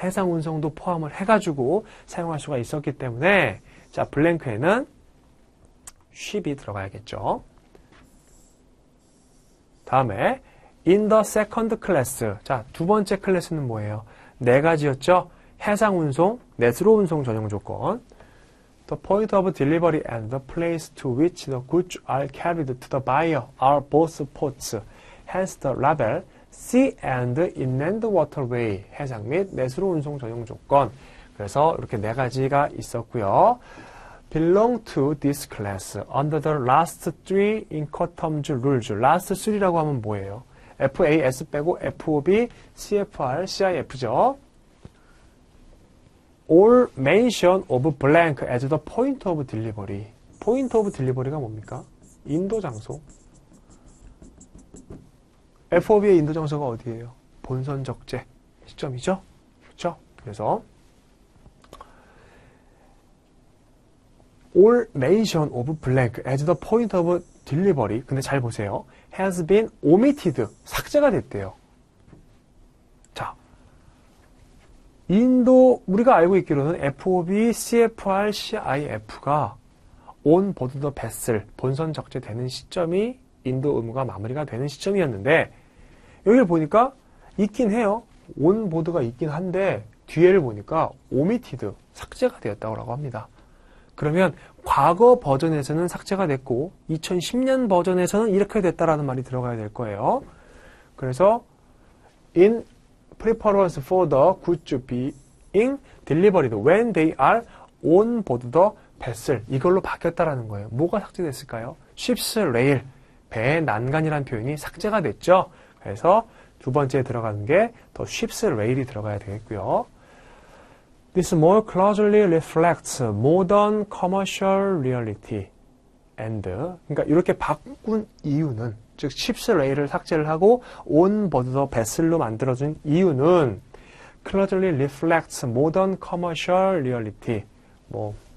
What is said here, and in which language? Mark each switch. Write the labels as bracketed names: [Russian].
[Korean] 해상 운송도 포함을 해가지고 사용할 수가 있었기 때문에 자, 블랭크에는 ship이 들어가야겠죠. 다음에 [English] in the second class. [Korean] 자, 두 번째 클래스는 뭐예요? 4가지였죠. 해상 운송, 내수로 운송 전용 조건. [English] The point of delivery and the place to which the goods are carried to the buyer are both ports. Hence the label Sea and Inland Waterway. [Korean] 해상 및 내수로 운송 전용 조건. 그래서 이렇게 4가지가 있었고요. [English] belong to this class under the last 3 incoterms rules. [Korean] last 3라고 하면 뭐예요? FAS 빼고 FOB, CFR, CIF죠. [English] all mention of blank as the point of delivery. [Korean] point of delivery가 뭡니까? 인도 장소. FOB의 인도 장소가 어디예요? 본선 적재 시점이죠? 그렇죠? 그래서 [English] all mention of blank as the point of delivery. [Korean] 근데 잘 보세요. [English] has been omitted. [Korean] 삭제가 됐대요. 자, 인도 우리가 알고 있기로는 FOB, CFR, CIF가 [English] on board the vessel [Korean] 본선 적재되는 시점이 인도 의무가 마무리가 되는 시점이었는데 여기를 보니까 있긴 해요. on board가 있긴 한데 뒤에를 보니까 omitted 삭제가 되었다고 합니다. 그러면 과거 버전에서는 삭제가 됐고 2010년 버전에서는 이렇게 됐다라는 말이 들어가야 될 거예요. 그래서 [English] in preference for the goods being delivered when they are on board the vessel [Korean] 이걸로 바뀌었다라는 거예요. 뭐가 삭제됐을까요? ship's rail 배의 난간이라는 표현이 삭제가 됐죠. 그래서 두 번째에 들어가는 게 더 ship's rail이 들어가야 되겠고요. [English] This more closely reflects modern commercial reality and [Korean] 그러니까 이렇게 바꾼 이유는 즉 ship's rail을 삭제를 하고 [English] on board the vessel [Korean] 로 만들어준 이유는 [English] closely reflects modern commercial reality [Korean] 뭐